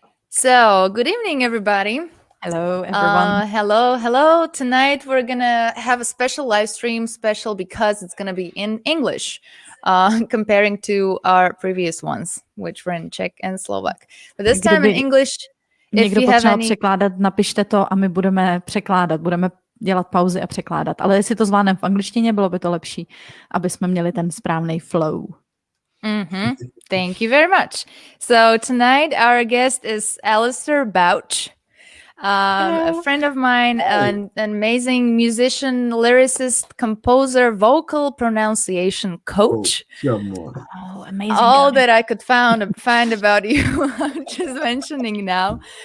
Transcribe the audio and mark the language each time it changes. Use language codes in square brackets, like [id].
[en] So, good evening, everybody. Hello, everyone. Hello. Tonight we're gonna have a special live stream, special because it's gonna be in English, comparing to our previous ones, which were in Czech and Slovak. But this time in English. If [cs] někdo [en] you have [cs] potřeboval [en] any... [cs] překládat, napište to a my budeme překládat. Budeme dělat pauzy a překládat. Ale jestli to zvládneme v angličtině, bylo by to lepší, aby jsme měli ten správný flow. [en] Thank you very much. So tonight our guest is Alasdair Bouch, a friend of mine, an amazing musician, lyricist, composer, vocal pronunciation coach. Oh, amazing! All that I could find about you, I'm just mentioning now.